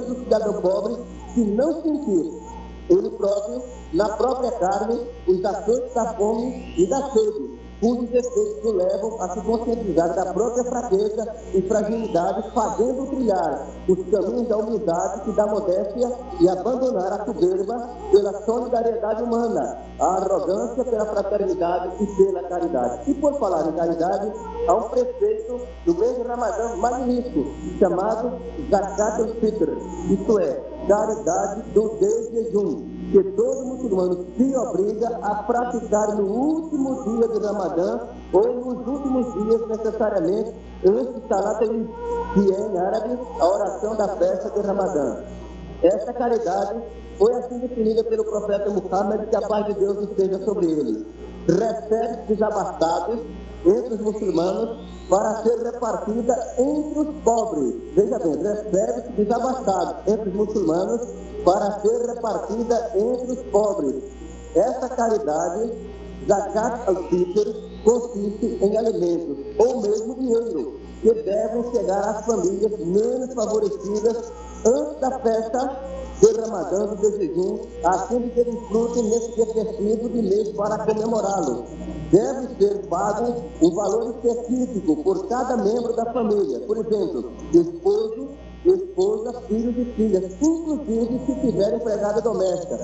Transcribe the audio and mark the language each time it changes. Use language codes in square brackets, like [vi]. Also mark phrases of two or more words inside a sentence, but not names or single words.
[pt] do cidadão pobre, se não sentir ele próprio, na própria carne, os açoites da fome e da sede, cujos efeitos o levam a se conscientizar da própria fraqueza e fragilidade, fazendo trilhar os caminhos da humildade e da modéstia e abandonar a soberba pela solidariedade humana, a arrogância pela fraternidade e pela caridade. E por falar em caridade, há um preceito do mês de Ramadã magnífico, chamado [ar] زكاة الفطر, [pt] isto é, caridade do desjejum, que todo muçulmano se obriga a praticar no último dia de Ramadã ou nos últimos dias necessariamente antes de [ar] صلاة العيد, [pt] que é em árabe a oração da festa de Ramadã. Esta caridade foi assim definida pelo profeta Muhammad, que a paz de Deus esteja sobre ele. Recebe desabastados entre os muçulmanos para ser repartida entre os pobres. Veja bem, recebe desabastados entre os muçulmanos para ser repartida entre os pobres. Essa caridade, [ar] زكاة الفطر, [pt] consiste em alimentos ou mesmo dinheiro que devem chegar às famílias menos favorecidas antes da festa de Ramadã, do desjejum, a fim de que desfrutem nesse dia festivo de mês para comemorá-lo. Deve ser pago um valor específico por cada membro da família, por exemplo, esposo, esposa, filhos e filhas, inclusive se tiver empregada doméstica.